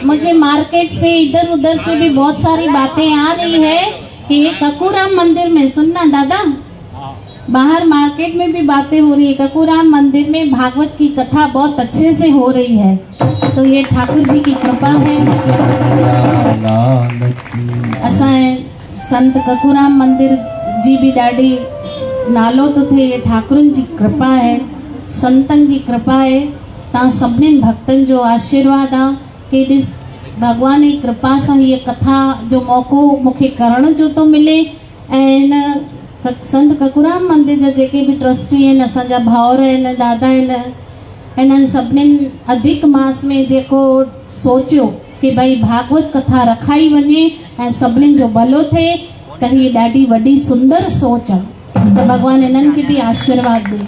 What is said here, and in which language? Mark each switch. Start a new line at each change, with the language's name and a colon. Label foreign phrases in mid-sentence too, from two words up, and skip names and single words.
Hindi: मुझे मार्केट से इधर उधर से भी बहुत सारी बातें आ रही है कि ये ककूराम मंदिर में, सुनना दादा, बाहर मार्केट में भी बातें हो रही है, ककूराम मंदिर में भागवत की कथा बहुत अच्छे से हो रही है। तो ये ठाकुर जी की कृपा है।
Sindhi: असा संत ककूराम मंदिर जी भी ॾाढी नालो तो थे, ये ठाकुरन जी कृपा है, संतन जी कृपा है। तव्हां सभिनीनि भक्तन जो आशीर्वाद आहे कि ॾिस भगवान जी कृपा सां हीअ कथा जो मौक़ो मूंखे करण जो तो मिले। ऐं संत ककूराम मंदिर जा जेके भी ट्रस्टी आहिनि, असांजा भाउर आहिनि, दादा आहिनि, इन्हनि सभिनीनि अधिक मास में जेको सोचियो कि भई भागवत कथा रखाई वञे ऐं सभिनीनि जो भलो थिए, त हीअ ॾाढी वॾी सुंदर सोच आहे। त भगवान इन्हनि खे भी आशीर्वाद ॾे।